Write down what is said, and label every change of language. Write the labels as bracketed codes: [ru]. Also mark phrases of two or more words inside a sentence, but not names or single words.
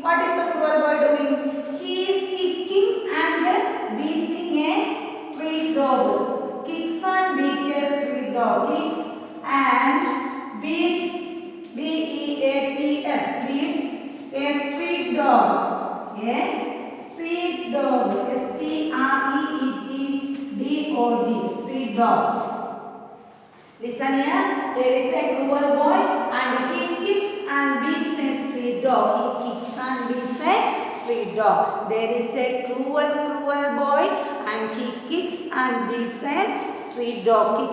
[en] What is the cruel boy doing? He is kicking and beating a street dog. Kicks and beats a street dog. Kicks and beats, B-E-A-T-S, beats a street dog. A street dog. S-T-R-E-E-T-D-O-G. Street dog. Listen here. There is a cruel boy and he kicks and beats a street dog. He kicks and beats a street dog. There is a cruel boy and he kicks and beats a street dog.